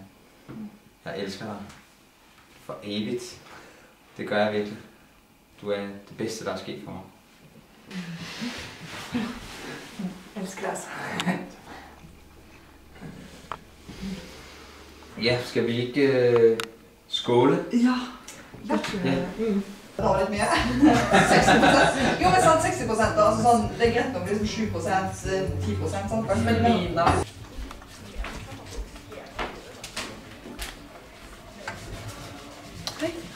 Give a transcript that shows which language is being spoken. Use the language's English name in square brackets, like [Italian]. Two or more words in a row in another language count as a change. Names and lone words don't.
[Danish] Jeg elsker dig for evigt. Det gør jeg virkelig. Du er det bedste, der er sket for mig. Jeg elsker dig altså. Ja, skal vi ikke skåle? Ja. [Norwegian] Det var litt mye. 60%. Jo, men sånn 60% da, altså sånn, det er greit nok liksom 7%, 10%, sant? Men Mina. Hei.